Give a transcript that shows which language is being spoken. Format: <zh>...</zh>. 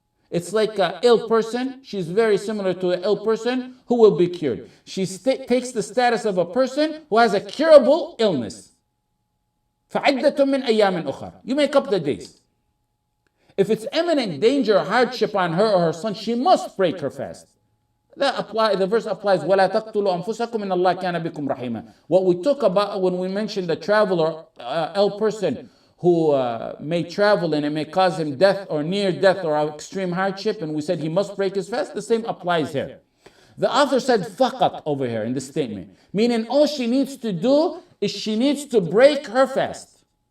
<en>It's like an ill person. She's very similar to an ill person who will be cured. She takes the status of a person who has a curable illness.</en> <ar>فَعِدَّةٌ مِّنْ أَيَّامٍ أُخَرَ.</ar> <en>You make up the days. If it's imminent danger or hardship on her or her son, she must break her fast. The verse applies,</en> <ar>وَلَا تَقْتُلُوا أَنفُسَكُمْ إِنَّ اللَّهَ كَانَ بِكُمْ رَحِيمًا.</ar> <en>What we talk about when we mentioned the traveler, ill person who may travel and it may cause him death or near death or extreme hardship, and we said he must break his fast, the same applies here. The author said faqat over here in this statement, meaning all she needs to do is she needs to break her fast.</en>